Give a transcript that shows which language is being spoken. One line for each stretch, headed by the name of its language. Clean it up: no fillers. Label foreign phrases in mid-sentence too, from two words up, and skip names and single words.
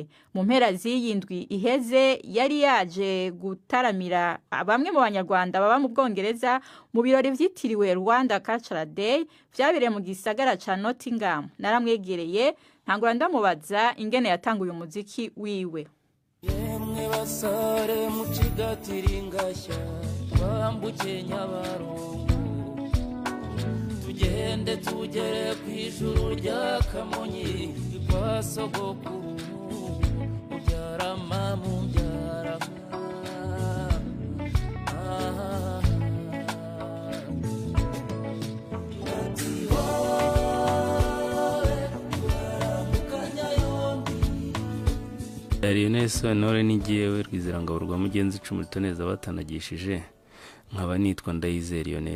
Rundi: Mu mpera z'iyindwi iheze yari yaje gutaramira bamwe mu banyarwanda baba mu Bwongereza mu birori vyitiriwe Rwanda Cultural Day vyabereye mu gisagara ca Nottingham. Naramwegereye ntangura ndamubaza ingene yatanguye umuziki wiwe.
Kinyarwanda: Yemwe basare mucigatiringashya twambuke Nyabarongo tugende tugere kw'ijuru rya Kamonyi kwa sogokuru ubyara mamu ubyara Lionel Sentore ni jyewe Rwizirangabo rwa Mugenzi Cumutoneza batanagishije nkaba nitwa Ndayizeye Lionel.